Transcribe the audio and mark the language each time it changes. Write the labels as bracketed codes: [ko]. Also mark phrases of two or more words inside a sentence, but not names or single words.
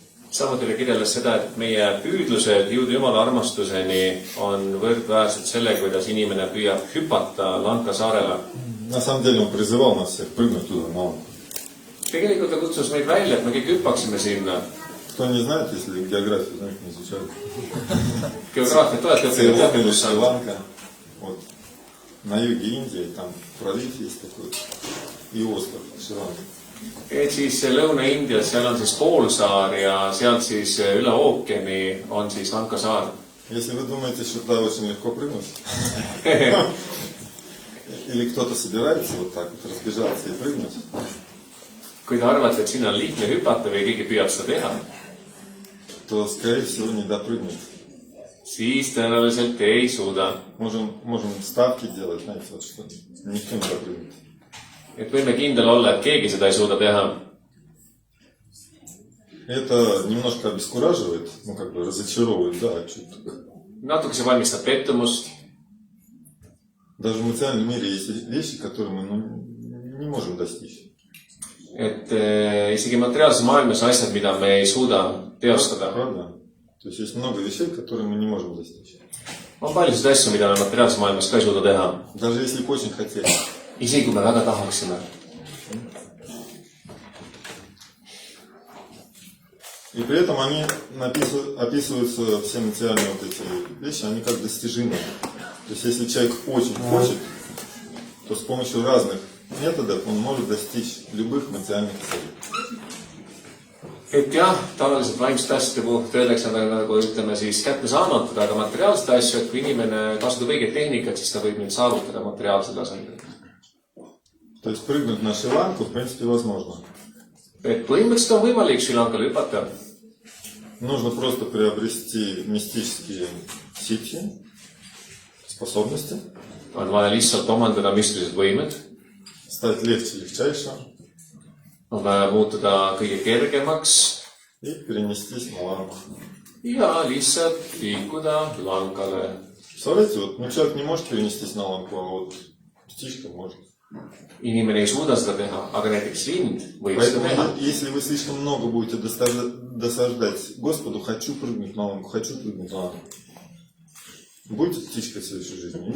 [et] Samuti kirjeldas seda, et meie püüdlused jõuda Jumala armastuseni on võrdväärsed selle, kuidas inimene püüab hüpata Lanka saarele. [ru] На самом деле он призывал нас всех прыгнуть туда, на Ланку. [et] Tegelikult ta kutsus meid välja, et me kõik hüppaksime sinna. [ru] Кто не знает, если географию, знаете, не изучают. [et] Geograafiat olete õppinud teate, kus on. [ru] Шри-Ланка. Вот. На юге Индии, там пролив есть такой. И остров Шри-Ланка. [et] Et siis Lõuna-Indias, seal on siis poolsaar ja sealt siis üle ookeani on siis Lanka saar. [ru] Если вы думаете, что туда очень легко прыгнуть, или кто-то собирается вот так вот разбежаться и прыгнуть, [et] Kui te arvate, et sinna on lihtne hüpata või keegi püüab seda teha, [ru] то, скорее всего, не допрыгнет. [et] siis tõenäoliselt ei suuda. [ru] Можем ставки делать, знаете, вот что никто не допрыгнет. [et] Et võime kindel olla, et keegi seda ei suuda teha. [ru] Это немножко обескураживает, ну как бы разочаровывает, да, что-то. [et] Natuke see valmistab pettumust. [ru] Даже в материальном мире есть вещи, которые мы не можем достичь. [et] Et isegi materiaalses maailmas on asjad, mida me ei suuda teostada. [ru] Правда? То есть есть много вещей, которые мы не можем достичь. [et] On paljusid asju, mida me materiaalses maailmas ka ei suuda teha. [ru] Даже если бы очень хотели. [et] Isegi kui me väga tahaksime. [ru] И при этом они описываются, все материальные вот эти вещи, они как достижимые. То есть если человек очень хочет, то с помощью разных методов он может достичь любых материальных целей. [et] Et jah, tavaliselt vaimsete asjade puhul öeldakse nagu ütleme siis kätte saamatud, aga materiaalsete asju, et kui inimene kasutab õiget tehnikat, siis ta võib nüüd saavutada materiaalse tasandil. [ru] То есть прыгнуть на Шри-Ланку, в принципе, возможно. [et] Et põhimõtteliselt on võimalik Sri Lankale hüpata. [ru] Нужно просто приобрести мистические ситхи, способности. [et] On vaja lihtsalt omandada müstilised võimed. [ru] Стать легче, легчайше. [et] On vaja muutuda kõige kergemaks. [ru] И перенестись на Ланку. [et] Ja lihtsalt liikuda Lankale. [ru] Представляете, вот человек не может перенестись на Ланку, а вот птичка может. [et] Inimene ei suuda seda teha, aga näiteks lind võib seda teha. [ru] Поэтому, если вы слишком много будете досаждать Господу, хочу прыгнуть на Ланку, хочу прыгнуть на Ланку, будете птичкой в следующей жизни.